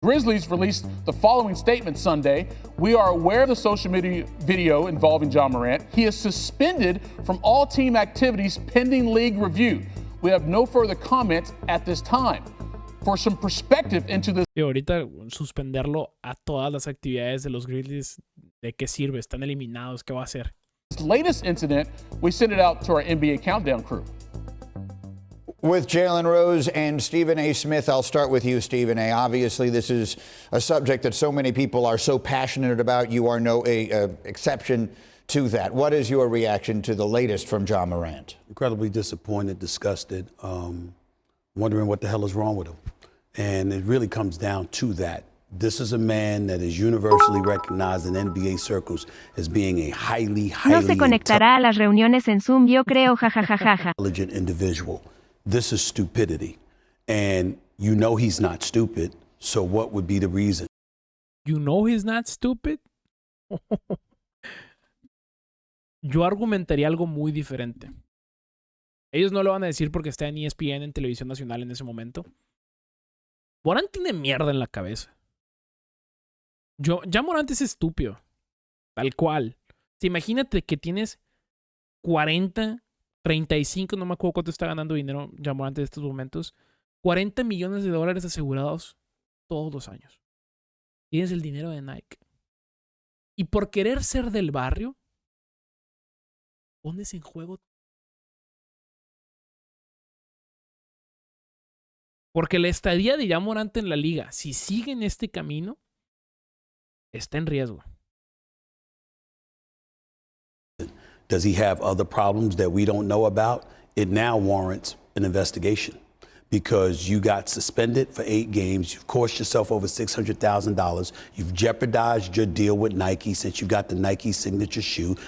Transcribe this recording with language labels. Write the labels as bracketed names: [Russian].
[English] Grizzlies released the following statement Sunday. We are aware of the social media video involving Ja Morant. He is suspended from all team activities pending league review. We have no further comment at this time. For some perspective into this. [Spanish] Y ahorita suspenderlo a todas las actividades de los Grizzlies, ¿de qué sirve? Están eliminados, ¿qué va a hacer? [English] This latest incident, we sent it out to our NBA Countdown crew. With Jalen Rose and Stephen A. Smith, I'll start with you, Stephen A. Obviously, this is a subject that so many people are so passionate about. You are no exception to that. What is your reaction to the latest from Ja Morant? Incredibly disappointed, disgusted, wondering what the hell is wrong with him. And it really comes down to that. This is a man that is universally recognized in NBA circles as being a highly [Spanish] No se conectará a las reuniones en Zoom, yo creo, jajajaja. [English] intelligent individual. This is stupidity. And you know he's not stupid, so what would be the reason? You know he's not stupid. [Spanish] Yo argumentaría algo muy diferente. Ellos no lo van a decir porque está en ESPN, en Televisión Nacional en ese momento. Morant tiene mierda en la cabeza. Ya Morant es estúpido. Tal cual. Imagínate que tienes 40, 35, no me acuerdo cuánto está ganando dinero ya Morant en estos momentos. $40 millones asegurados todos los años. Tienes el dinero de Nike. Y por querer ser del barrio, pones en juego. Porque la estadía de Ja Morant en la liga, si sigue en este camino, está en riesgo. [English] Does he have other problems that we don't know about? It now warrants an investigation because you got suspended for 8 games. You've cost yourself over $600,000. You've jeopardized your deal with Nike since you got the Nike signature shoe.